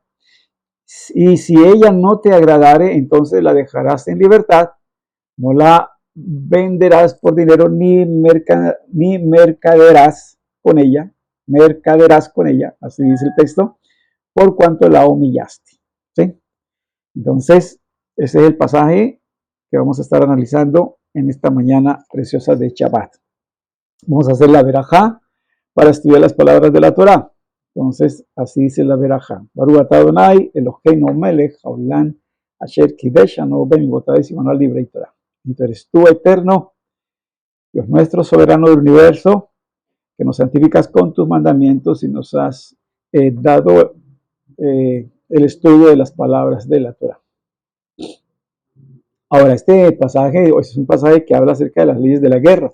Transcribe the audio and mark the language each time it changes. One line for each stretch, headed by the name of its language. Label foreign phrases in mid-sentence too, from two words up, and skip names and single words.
Spanish: Y si ella no te agradare, entonces la dejarás en libertad, no la venderás por dinero ni mercaderás con ella, así dice el texto, por cuanto la humillaste. ¿Sí? Entonces, ese es el pasaje que vamos a estar analizando en esta mañana preciosa de Shabbat. Vamos a hacer la verajá para estudiar las palabras de la Torá. Entonces, así dice la verajá.
Hebrew: ברוך אתה אדוני אלוהינו מלך העולם אשר קדשנו במצוותיו וסימנות לברי תורה.
Spanish: Y tú eres tú, eterno, Dios nuestro, soberano del universo, que nos santificas con tus mandamientos y nos has dado el estudio de las palabras de la Torá. Ahora, este pasaje es un pasaje que habla acerca de las leyes de la guerra.